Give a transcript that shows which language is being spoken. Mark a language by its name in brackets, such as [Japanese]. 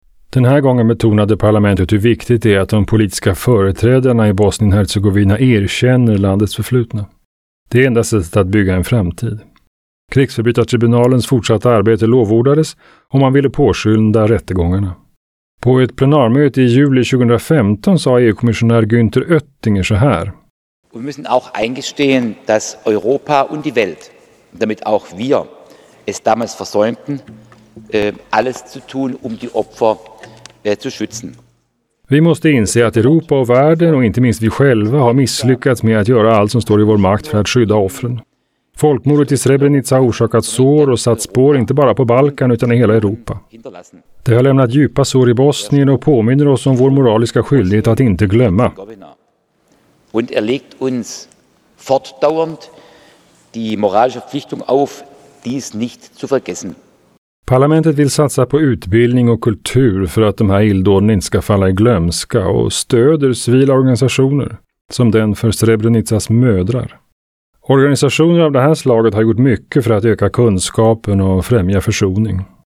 [Swedish] Den här gången betonade parlamentet hur viktigt det är att de politiska företrädarna i Bosnien-Herzegovina erkänner landets förflutna. Det är enda sättet att bygga en framtid. Krigsförbrytartribunalens fortsatta arbete lovordades och man ville påskynda rättegångarna. På ett plenarmöte i juli 2015 sa EU-kommissionär Günther Oettinger så här: "Vi måste också [German] eingestehen, dass Europa und die Welt, damit auch wir es damals versäumten, alles zu tun, um die Opfer zu schützen." [Swedish] Vi måste inse att Europa och världen, och inte minst vi själva, har misslyckats med att göra allt som står i vår makt för att skydda offren. Folkmordet i Srebrenica har orsakat sår och satt spår inte bara på Balkan utan i hela Europa. Det har lämnat djupa sår i Bosnien och påminner oss om vår moraliska skyldighet att inte glömma. [German] Und erlegt uns fortdauernd die moralische Verpflichtung auf, dies nicht zu vergessen. [Swedish] Parlamentet vill satsa på utbildning och kultur för att de här illdåden inte ska falla i glömska och stöder civila organisationer, som den för Srebrenicas mödrar. Organisationer av det här slaget har gjort mycket för att öka kunskapen och främja försoning.